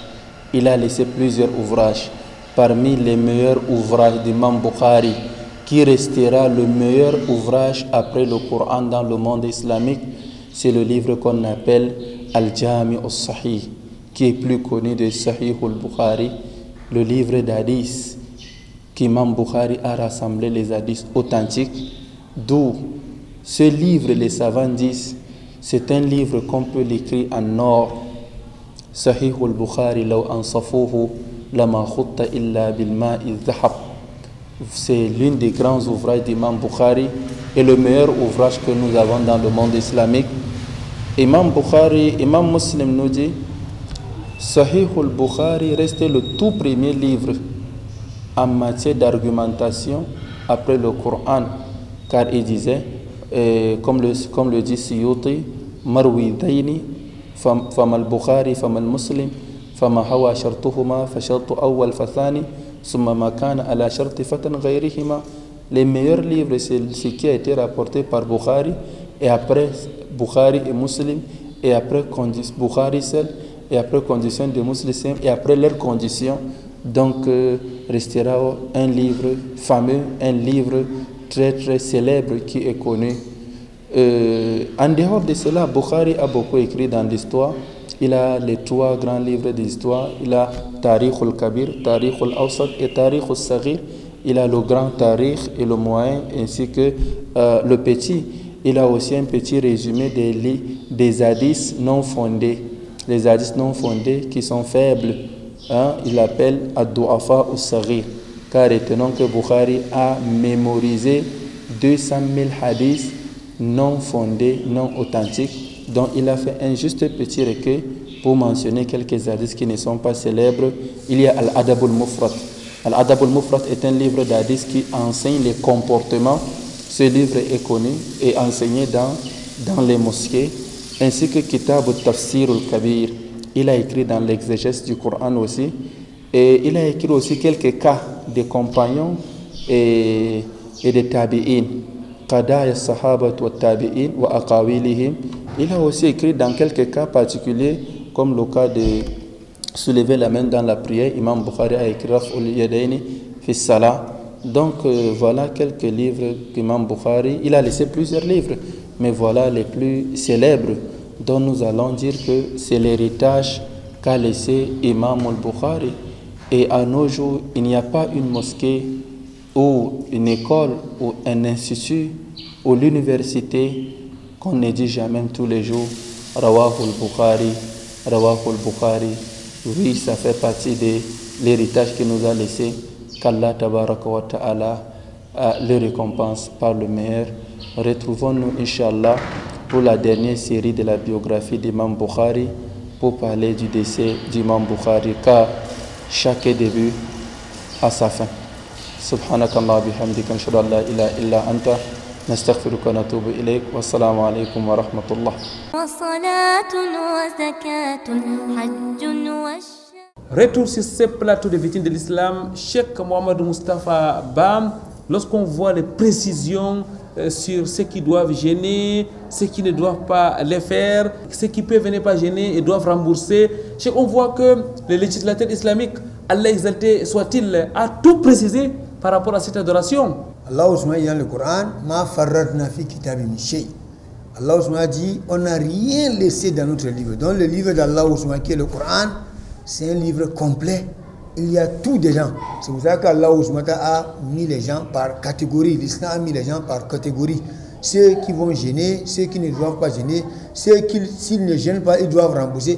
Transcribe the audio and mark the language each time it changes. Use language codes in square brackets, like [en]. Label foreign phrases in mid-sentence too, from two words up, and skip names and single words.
[fr] Il a laissé plusieurs ouvrages. Parmi les meilleurs ouvrages d'Imam Bukhari, qui restera le meilleur ouvrage après le Coran dans le monde islamique, c'est le livre qu'on appelle Al-Jami al-Sahih, qui est plus connu de Sahih al-Bukhari, le livre d'hadith qu'Imam Bukhari a rassemblé les hadiths authentiques, d'où ce livre, les savants disent, c'est un livre qu'on peut l'écrire en or. [ar] صحيح البخاري، لو أنصفوه لما خط إلا بماء الذهب. [fr] C'est l'un des grands ouvrages d'Imam Bukhari et le meilleur ouvrage que nous avons dans le monde islamique. Imam Bukhari, Imam Muslim nous dit, Sahih al-Bukhari restait le tout premier livre en matière d'argumentation après le Coran, car il disait, comme le dit Suyuti, [ar] مروي الشيخين، فما البخاري، فما مسلم، فما هو شرطهما، فشرط الأول فالثاني، ثم ما كان على شرط فتى غيرهما. [fr] Les meilleurs livres, c'est ce qui a été rapporté par Bukhari, et après Bukhari et Muslim, et après Bukhari seul, et après condition de Muslim, et après leurs conditions. Donc, restera un livre fameux, un livre très très célèbre qui est connu. En dehors de cela, Bukhari a beaucoup écrit dans l'histoire. Il a les 3 grands livres d'histoire. Il a Tariq al-Kabir, Tariq al-Awsat et Tariq al-Saghir. Il a le grand Tariq et le moyen, ainsi que le petit. Il a aussi un petit résumé des hadiths non fondés. Les hadiths non fondés qui sont faibles. Il l'appelle Ad-Du'afa al-Saghir. Car étonnant que Bukhari a mémorisé 200 000 hadiths non fondés, non authentiques, dont il a fait un juste petit recueil pour mentionner quelques hadiths qui ne sont pas célèbres. Il y a Al-Adab al-Mufrad. Al-Adab al-Mufrad est un livre d'hadiths qui enseigne les comportements. Ce livre est connu et enseigné dans les mosquées, ainsi que Kitab al-Tafsir al-Kabir. Il a écrit dans l'exégèse du Coran aussi, et il a écrit aussi quelques cas des compagnons et des tabi'in. [ar] قضايا الصحابة والتابعين وأقاويلهم. [fr] Il a aussi écrit dans quelques cas particuliers, comme le cas de soulever la main dans la prière. Imam Bukhari a écrit Raf'ul Yadaini fi Salah. Donc voilà quelques livres qu'Imam Bukhari, il a laissé plusieurs livres, mais voilà les plus célèbres dont nous allons dire que c'est l'héritage qu'a laissé Imam al-Bukhari. Et à nos jours, il n'y a pas une mosquée ou une école ou un institut ou l'université qu'on ne dit jamais tous les jours [ar] رواه البخاري، رواه البخاري. [fr] Oui, ça fait partie de l'héritage qu'il nous a laissé, qu'Allah [ar] تبارك وتعالى [fr] le récompense par le meilleur. Retrouvons-nous [ar] إن شاء الله [fr] pour la dernière série de la biographie d'Imam Bukhari, pour parler du décès d'Imam Bukhari, car chaque début a sa fin. [ar] سبحانك الله بحمدك نشهد أن لا إله إلا أنت نستغفرك ونتوب إليك. والسلام عليكم ورحمة الله. [fr] Retour sur ce plateau de victimes de l'islam, Cheikh Mohamed Moustapha Bam, lorsqu'on voit les précisions sur ce qui doivent gêner, ce qui ne doivent pas les faire, ce qui peuvent ne pas gêner et doivent rembourser. On voit que le législateur islamique, Allah exalté soit-il, a tout précisé par rapport à cette adoration. Allah dit dans le Coran, [ar] ما فرطنا في الكتاب من شيء. [fr] Allah dit, on n'a rien laissé dans notre livre. Dans le livre d'Allah qui est le Coran, c'est un livre complet. Il y a tout dedans. C'est pour ça qu'Allah a mis les gens par catégorie. L'islam a mis les gens par catégorie. Ceux qui vont gêner, ceux qui ne doivent pas gêner, ceux qui, s'ils ne gênent pas, ils doivent rembourser.